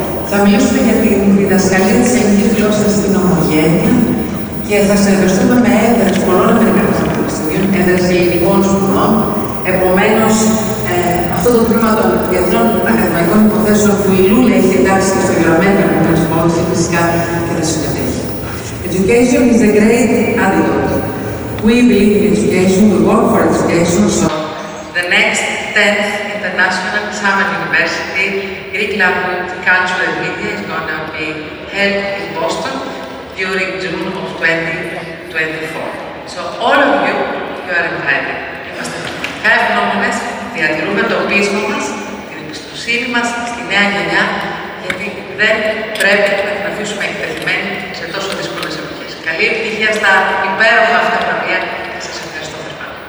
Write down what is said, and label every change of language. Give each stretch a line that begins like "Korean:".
Greek: Θα μιλήσουμε για την διδασκαλία της ελληνικής γλώσσας στην ομογένεια και θα συνεργαστούμε με έδρες πολλών Αμερικανικών πανεπιστημίων, έδρες ελληνικών σπουδών. Επομένως, αυτό το τμήμα των διεθνών ακαδημαϊκών υποθέσεων που η Λούλα έχει εντάξει και στο γραμμένο από την ασφάλιση φυσικά και θα συμμετέχει.
English: Education is a great antidote. We believe in education, we work for education, so the next 10th International Summer University Greek Language, Culture and Media is going to be held in Boston during June of 2024. So all of you are invited.
Greek: Είμαστε πραγματικά ευγνώμονες, διατηρούμε το πείσμα μας, την εμπιστοσύνη μας στη νέα γενιά, γιατί δεν πρέπει να την αφήσουμε εκτεθειμένη σε τόσο δύσκολες εποχές. Καλή επιτυχία στα υπέροχα αυτά βραβεία και σας ευχαριστώ θερμά.